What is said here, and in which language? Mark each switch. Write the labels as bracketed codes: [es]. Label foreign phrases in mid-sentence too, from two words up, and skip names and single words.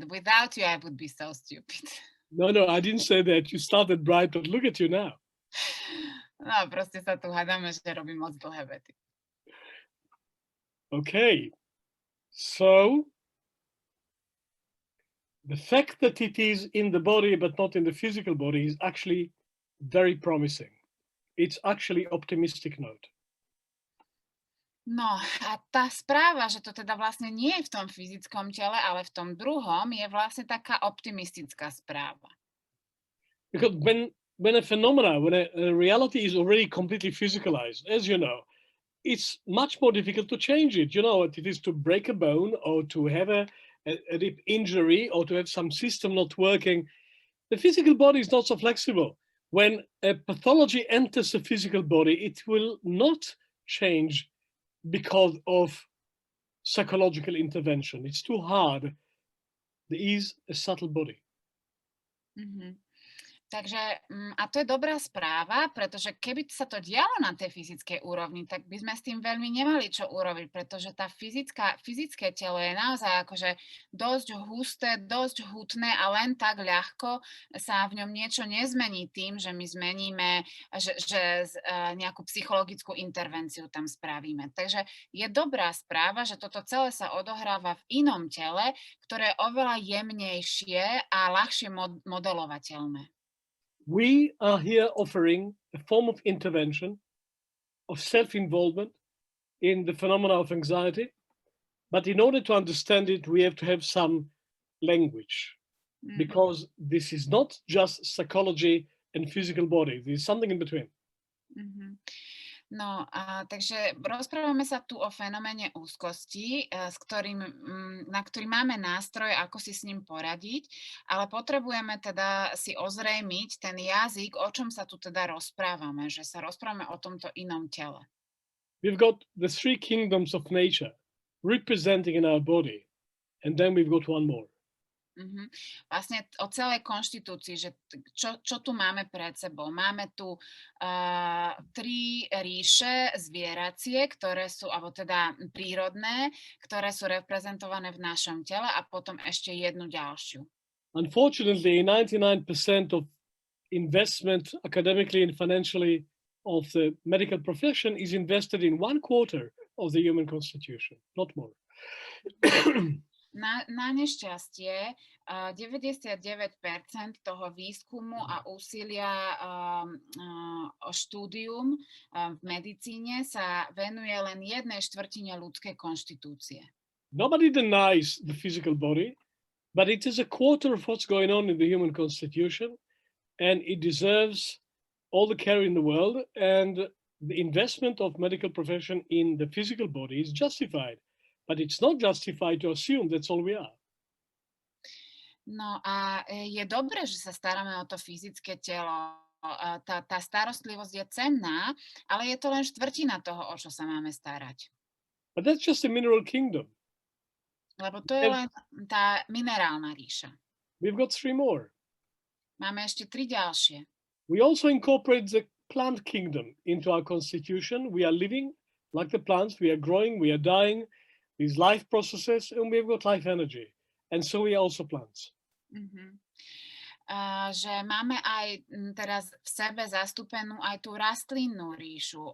[en] Without you, I would be so stupid. No, I didn't say that. You started bright, but look at you now. [sk] No, proste sa tu hádame, že robím moc dlhé vety. [en] Okay. So the fact that it is in the body but not in the physical body is actually very promising. It's actually optimistic note. [sk] No a tá správa, že to teda vlastne nie je v tom fyzickom tele, ale v tom druhom, je vlastne taká optimistická správa. [en] Because when a reality is already completely physicalized, as you know, it's much more difficult to change it. You know, it is to break a bone or to have a deep injury or to have some system not working. The physical body is not so flexible. When a pathology enters the physical body, it will not change because of psychological intervention. It's too hard. There is a subtle body. [sk] Takže, a to je dobrá správa, pretože keby sa to dialo na tej fyzickej úrovni, tak by sme s tým veľmi nemali čo urobiť, pretože tá fyzické telo je naozaj akože dosť husté, dosť hutné a len tak ľahko sa v ňom niečo nezmení tým, že my zmeníme, že nejakú psychologickú intervenciu tam spravíme. Takže je dobrá správa, že toto celé sa odohráva v inom tele, ktoré je oveľa jemnejšie a ľahšie modelovateľné. [en] We are here offering a form of intervention, of self-involvement in the phenomena of anxiety, But in order to understand it, we have to have some language, because this is not just psychology and physical body. There's something in between. [sk] No, takže rozprávame sa tu o fenoméne úzkosti, na ktorý máme nástroj, ako si s ním poradiť, ale potrebujeme teda si ozrejmiť ten jazyk, o čom sa tu teda rozprávame, že sa rozprávame o tomto inom tele. [en] We've got the three kingdoms of nature representing in our body, and then we've got one more. [sk] Vlastne o celej konštitúcii, že čo tu máme pred sebou. Máme tu tri ríše zvieracie, ktoré sú, alebo teda prírodné, ktoré sú reprezentované v našom tele, a potom ešte jednu ďalšiu. [en] Unfortunately, 99% of investment academically and financially of the medical profession is invested in 1/4 of the human constitution, not more. [sk] Na nešťastie 99% toho výskumu a úsilia o štúdium v medicíne sa venuje len 1/4 ľudskej konštitúcie. [en] Nobody denies the physical body, but it is 1/4 of what's going on in the human constitution, and it deserves all the care in the world, and the investment of medical profession in the physical body is justified. But it's not justified to assume that's all we are. [sk] No a je dobré, že sa staráme o to fyzické telo. Tá starostlivosť je cenná, ale je to len štvrtina toho, o čo sa máme starať. [en] But that's just the mineral kingdom. [sk] Lebo to je len tá minerálna ríša. [en] We've got three more. [sk] Máme ešte tri ďalšie. [en] We also incorporate the plant kingdom into our constitution. We are living like the plants. We are growing, we are dying. These life processes, and we've got life energy. And so we are also plants. [sk] Že máme aj teraz v sebe zastúpenú aj tú rastlinnú ríšu.